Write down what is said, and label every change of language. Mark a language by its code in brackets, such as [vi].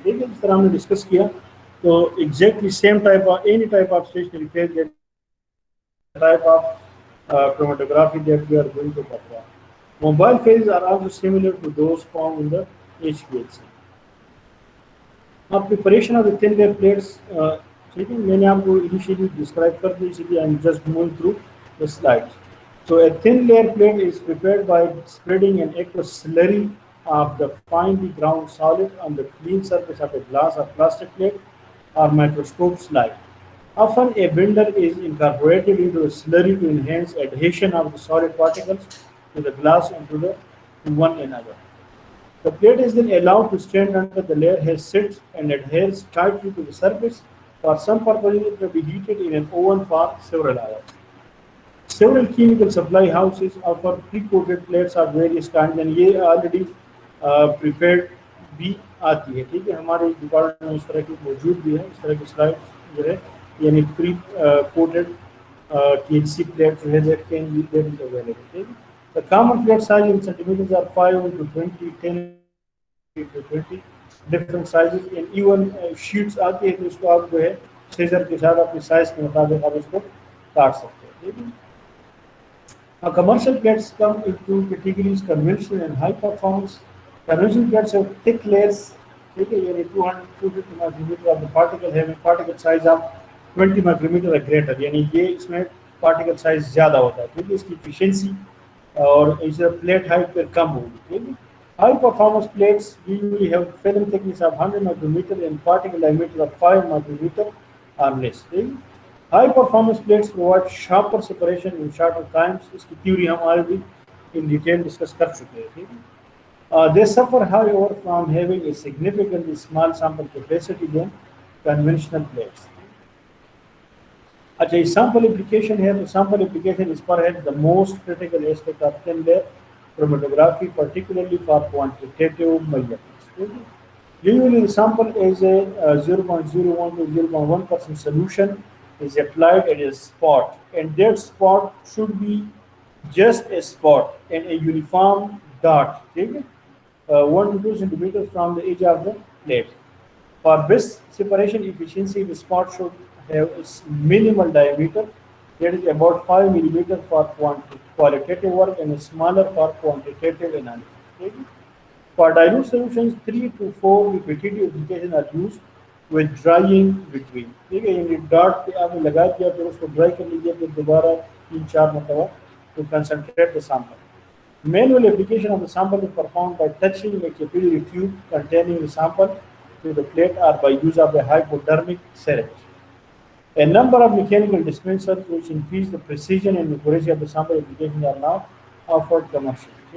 [ur] ٹھیک ہے, جس طرح ہم نے ڈسکس کیا تو [en] exactly same type of any type of stationary phase that type of chromatography that we are going to perform. Mobile phases are also similar to those found in the HPLC. Now, preparation of the thin layer plates. [ur] میں نے آپ کو [en] initially describe [ur] کر دی, اسی لیے [en] I'm just moving through the slides. So a thin layer plate is prepared by spreading an aqueous slurry of the finely ground solid on the clean surface of a glass or plastic plate or microscope slide. Often a binder is incorporated into the slurry to enhance adhesion of the solid particles to the glass and to one another. The plate is then allowed to stand until the layer has set and adheres tightly to the surface. For some purposes, it may be heated in an oven for several hours. Several chemical supply houses offer pre-coated plates of various kinds, and [ur] یہ [en] already prepared [ur] بھی آتی ہے. ٹھیک ہے, ہمارے department میں اس طرح کی موجود بھی ہے. اس طرح کی سلائڈ جو ہے یعنی پری کوٹڈ TLC plate جو ہے [en] that is available. The common plate size in centimeters are 5 into 20, 10 into 20, different sizes, and even sheets [ur] آتی ہے تو اس کو آپ جو ہے سیزر کے ساتھ اپنی سائز کے مطابق آپ اس کو کاٹ سکتے ہیں. [en] Commercial plates come into categories conventional and high performance. Conventional plates have thick layers. [ur] ٹھیک ہے, یعنی [en] 250 micrometer of the particle having particle size of 20 micrometer or greater, [ur] یعنی یہ اس میں پارٹیکل سائز زیادہ ہوتا ہے کیونکہ اس کی ایفیشنسی اور اس پلیٹ ہائٹ پر کم ہوگی. ٹھیک ہے, [en] high performance plates usually have film thickness of 100 micrometer and particle diameter of 5 micrometer or less. High performance plates provide sharper separation in shorter times. [ur] اس کی تھیوری ہم آلریڈی [en] in detail [ur] ڈسکس کر چکے ہیں. ٹھیک ہے, [en] they suffer however from having a significantly small sample capacity than conventional plates. [ur] اچھا, [en] sample application [ur] ہے تو [en] sample application is perhaps the most critical aspect of thin layer chromatography, particularly for quantitative measurements. Usually the sample is a 0.01 to 0.1% solution is applied at a spot, and that spot should be just a spot and a uniform dot. [ur] ٹھیک ہے, [en] 1 to 2 centimeters from the edge of the plate. For best separation efficiency, the spot should have a minimal diameter, that is about 5 millimeter for qualitative work and smaller for quantitative analysis. For dilute solutions, 3 to 4 repetitive applications are used with drying between. [ur] ٹھیک ہے, یعنی dot پہ آپ نے لگا دیا پھر اس کو ڈرائی کر لیجیے, پھر دوبارہ 3-4 مرتبہ [en] to concentrate the sample. Manual application of the sample is performed by touching a capillary tube containing the sample to the plate or by use of a hypodermic syringe. A number of mechanical dispensers which increase the precision and accuracy of the sample applications are now offered commercially.